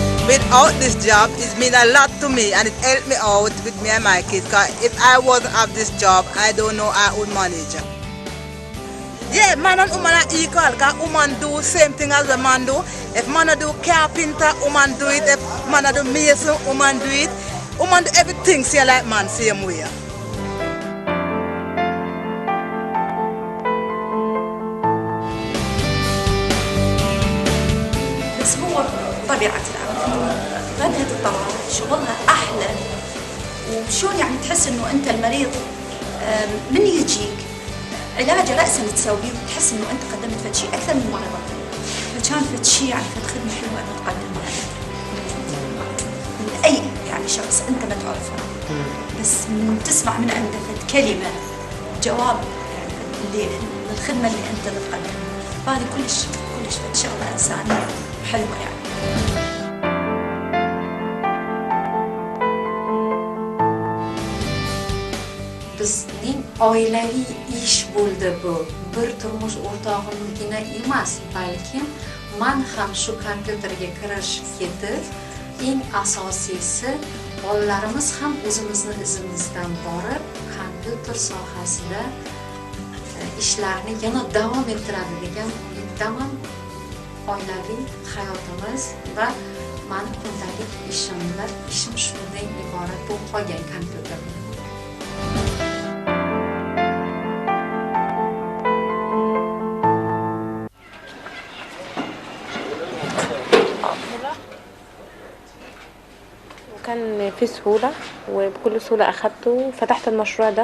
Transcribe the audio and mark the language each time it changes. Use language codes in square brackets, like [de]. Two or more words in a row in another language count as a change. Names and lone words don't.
[en] without this job, it means a lot to me, and it helped me out with me and my kids. Cause if I wasn't have this job, I don't know I would manage. Yeah, man and woman are equal. Cause woman do same thing as a man do. If man do carpenter, woman do it. If man do mason, woman do it. Woman do everything same like man, same way. [ar] بس هو طبيعة العمل غنية الطوارئ شغلها أحلى. وشون يعني تحس إنه أنت المريض من يجيك علاجه رأسا تسويه وتحس إنه أنت قدمت فد شيء أكثر من مرض. فكان فد شيء يعني فد خدمة حلوة أنه تقدمها من أي يعني شخص أنت ما تعرفه، بس من تسمع من عنده فد كلمة جواب يعني اللي الخدمة اللي أنت بتقدمها، فهذه كلش فد شغلة إنسانية حلوة يعني. [uz] Bizning oilaviy ish bo'ldi bu. Bir turmush o'rtog'imgina emas, balkim men ham shu kompyuterga kirish ketib, eng asosiysi bolalarimiz ham o'zimizni izimizdan borib, kompyuter sohasida ishlarni yana davom ettiradi degan umiddaman. Oilaviy hayotimiz va meni kundalik ishim shundan iborat bo'lib qolgan kompyuter. [ar] كان في سهولة وبكل سهولة أخدته وفتحت المشروع ده.